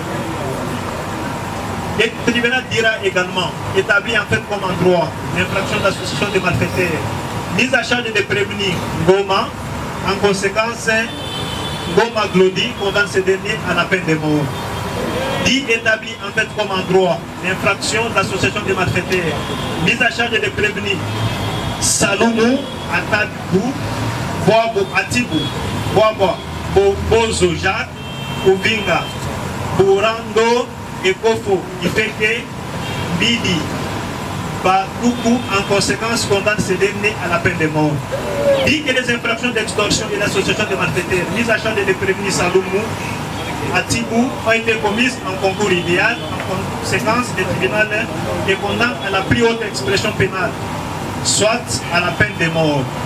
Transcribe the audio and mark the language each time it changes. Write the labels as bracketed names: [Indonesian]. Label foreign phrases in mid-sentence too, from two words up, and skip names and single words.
[French] Le tribunal dira également établi en fait comme endroit l'infraction d'association de malfaiteurs, mise à charge des prévenus Goma. En conséquence, Goma Glody condamne ces derniers à la peine de mort. Dit établi en fait comme endroit l'infraction d'association de malfaiteurs, mise à charge des prévenus Saloumou, Atadou, Boabo Atibou, Boabo Bozo Jacques, Uvinga, Burando et Kofo Ifeke, Bidi, Bakoukou, en conséquence condamne ces derniers à la peine de mort. Dit que les infractions d'extorsion et d'association de malfaiteurs, mise à charge des prévenus Saloumou, Atibou ont été commises en concours idéal. En conséquence, le tribunal les condamne à la plus haute expression pénale, soit à la peine de mort.